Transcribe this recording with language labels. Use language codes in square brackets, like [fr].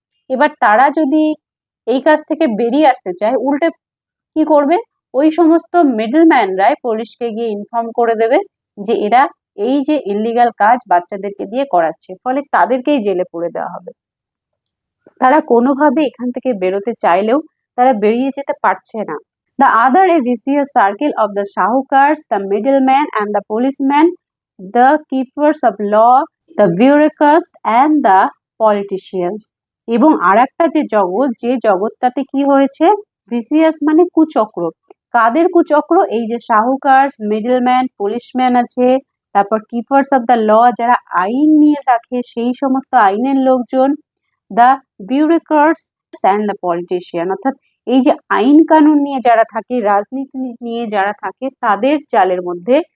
[bn] এবার তারা যদি এই কাজ থেকে বেরিয়ে আসতে চায়, উল্টে কি করবে, ওই সমস্ত মিডল ম্যানরাই পুলিশকে গিয়ে ইনফর্ম করে দেবে যে এরা এই যে ইলিগাল কাজ বাচ্চাদেরকে দিয়ে করাচ্ছে, ফলে তাদেরকেই জেলে পুরে দেওয়া হবে। তারা কোনোভাবে এখান থেকে বেরোতে চাইলেও তারা বেরিয়ে যেতে পারছে না। [en] The other a vicious circle of the shahukars, the middlemen and the policemen, the keepers of law, the bureaucrats and the politicians. [bn] এবং আরেকটা যে জগৎ, যে জগৎটাতে কি হয়েছে, ভিসিয়াস মানে কুচক্র। কাদের কুচক্র? এই যে শাহুকার, মিডলম্যান, পুলিশম্যান আছে, তারপর [en] keepers of the law, [bn] যারা আইন নিয়ে রাখে, সেই সমস্ত আইনের লোকজন, [en] the bureaucrats and the politician, [bn] অর্থাৎ এই যে আইন কানুন নিয়ে যারা থাকে, রাজনীতি নিয়ে যারা থাকে, তাদের জালের মধ্যে